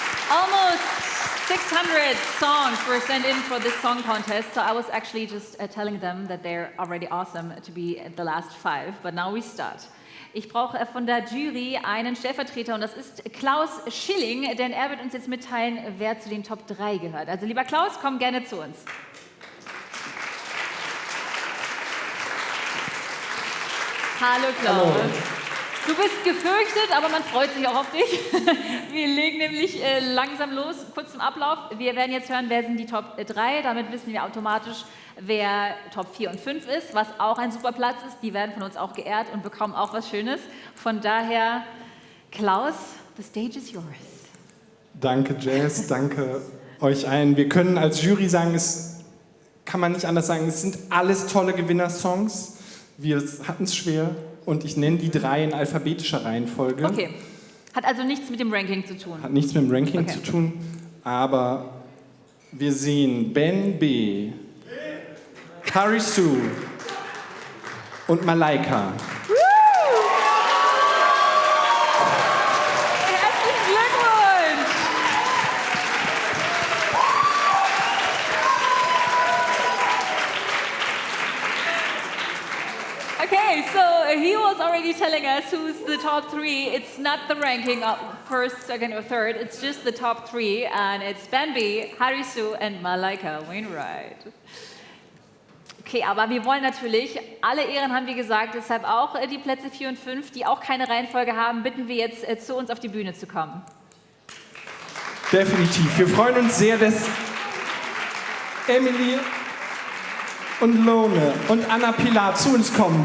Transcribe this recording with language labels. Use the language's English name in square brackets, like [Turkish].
[English] Almost 600 songs were sent in for this song contest, so I was actually just telling them that they're already awesome to be at the last 5, but now we start. [German] Ich brauche von der Jury einen Stellvertreter und das ist Klaus Schilling, denn er wird uns jetzt mitteilen, wer zu den Top 3 gehört. Also lieber Klaus, komm gerne zu uns. Hallo Klaus. Hallo. Du bist gefürchtet, aber man freut sich auch auf dich. Wir legen nämlich langsam los, kurz zum Ablauf. Wir werden jetzt hören, wer sind die Top 3. Damit wissen wir automatisch, wer Top 4 und 5 ist, was auch ein super Platz ist. Die werden von uns auch geehrt und bekommen auch was Schönes. Von daher, [English] Klaus, the stage is yours. [German] Danke, Jazz, danke euch allen. Wir können als Jury sagen, es kann man nicht anders sagen, es sind alles tolle Gewinnersongs. Wir hatten es schwer. Und ich nenne die 3 in alphabetischer Reihenfolge. Okay. Hat also nichts mit dem Ranking zu tun? Hat nichts mit dem Ranking zu tun, aber wir sehen Ben B., Karisu, und Malaika. Herzlichen Glückwunsch! [English] Okay, so he was already telling us who's the top three. It's not the ranking of first, second, or third. It's just the top three, and it's Bambi, Harisu, and Malaika Wainwright. [German] Okay, aber wir wollen natürlich, alle Ehren haben wir gesagt, deshalb auch die Plätze 4 und 5, die auch keine Reihenfolge haben, bitten wir jetzt zu uns auf die Bühne zu kommen. Definitiv. Wir freuen uns sehr, dass Emily und Lone und Anna Pilar zu uns kommen.